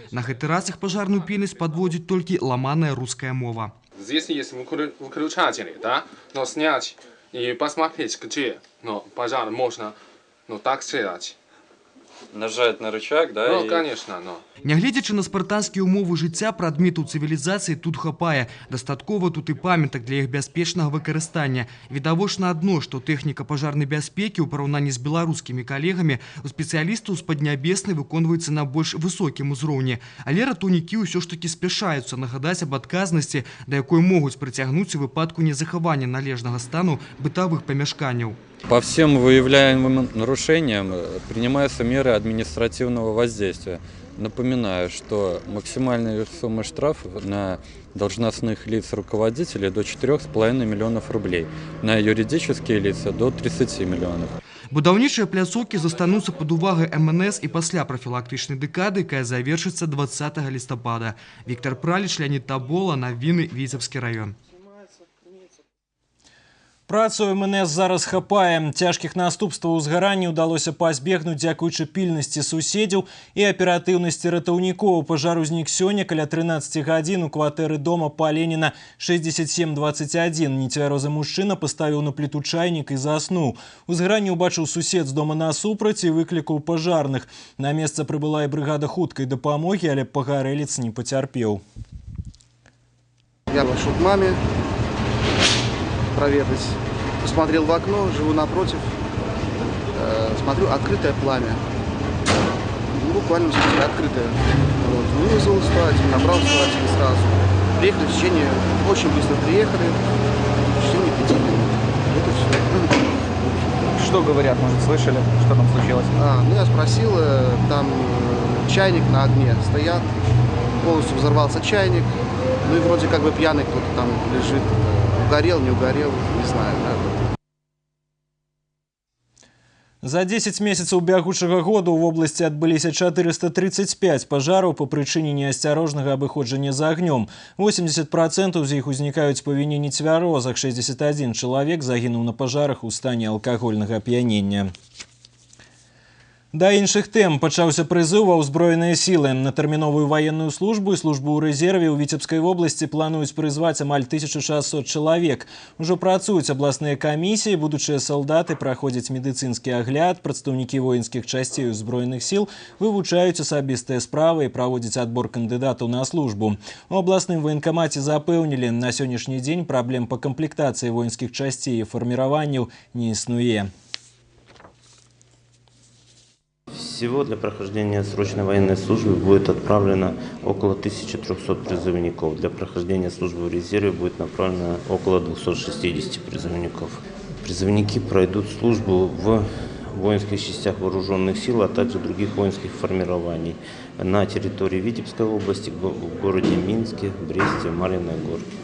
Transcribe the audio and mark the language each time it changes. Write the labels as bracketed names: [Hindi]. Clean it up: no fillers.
[Belarusian] На гэты раз іх пажарную пільнасць падводзіць толькі ламаная руская мова. [Russian] Здесь есть выключатели, да? Но снять и посмотреть, где пожар можно так стрелять. Нажать на рычаг, да? Ну, конечно, но. [Belarusian] Нягледзячы на спартанскія ўмовы жыцця, прадметаў цывілізацыі тут хапае. Дастаткова тут і памятак для іх бяспечнага выкарыстання. Відавочна адно, што тэхніка пажарнай бяспекі ў параўнанні з беларускімі калегамі у спецыялістаў з Паднябеснай выконваецца на больш высокім узроўні. Але ратаўнікі ўсё ж такі спяшаюцца нагадаць аб адказнасці, да якой могуць прыцягнуць у выпадку незахавання належнага стану бытавых памяшканняў. [Russian] По всем выявляемым нарушениям принимаются меры административного воздействия. Напоминаю, что максимальная сумма штрафов на должностных лиц руководителей до 4,5 миллионов рублей, на юридические лица до 30 миллионов. [Belarusian] Будаўнічыя пляцоўкі застануцца пад увагай МНС і пасля прафілактычнай дэкады, якая завершыцца 20 лістапада. Виктор Праліч, Леонид Табола, навіны Віцебскі раён. Працу МНС зараз хапае. Цяжкіх наступстваў узгарання ўдалося пазбегнуць дзякуючы пільнасці суседзяў і аператыўнасці ратаўнікоў. Пажар узнік сёння каля 13 гадзін у кватэры дома па Леніна 6721. Нецвярозы мужчына паставіў на пліту чайнік і заснуў. Узгаранне ўбачыў сусед з дома насупраць і выклікаў пажарных. На месца прыбыла і брыгада хуткай дапамогі, але пагарэлец не пацярпеў. [Russian] Я пошел к маме проведать. Посмотрел в окно, живу напротив. Смотрю, открытое пламя. Ну, буквально, в смысле, открытое. Вот. Вызвал старатель, набрал старателя сразу. Приехали в течение, очень быстро приехали. В течение 5 минут. Это все. Что говорят, может, слышали, что там случилось? Ну, я спросил, там чайник на огне стоят. Полностью взорвался чайник. Ну и вроде как бы пьяный кто-то там лежит. Угорел, не угорел, не знаю. Да. [Belarusian] За 10 месяцаў бягучага года ў вобласці адбыліся 435 пажараў па прычыне неасцярожнага абыходжання з агнём. 80% з іх узнікаюць па віне нецвярозак. 61 чалавек загінуў на пажарах у стане алкагольнага ап'янення. Да іншых тэм пачаўся прызыў ва ўзброеныя сілы. На тэрміновую ваенную службу і службу ў рэзерве ў Віцебскай вобласці плануюць прызваць амаль 1600 чалавек. Ужо працуюць абласныя камісіі, будучыя салдаты праходзяць медыцынскі агляд, прадстаўнікі воінскіх часцей узброеных сіл вывучаюць асабістыя справы і праводзяць адбор кандыдатаў на службу. У абласным военкамаце запэўнілі, на сённяшні дзень праблем па камплектацыі воінскіх часцей і фарміраванняў не існуе. [Russian] Всего для прохождения срочной военной службы будет отправлено около 1300 призывников. Для прохождения службы в резерве будет направлено около 260 призывников. Призывники пройдут службу в воинских частях вооруженных сил, а также других воинских формирований на территории Витебской области, в городе Минске, Бресте, Марьиной Горке.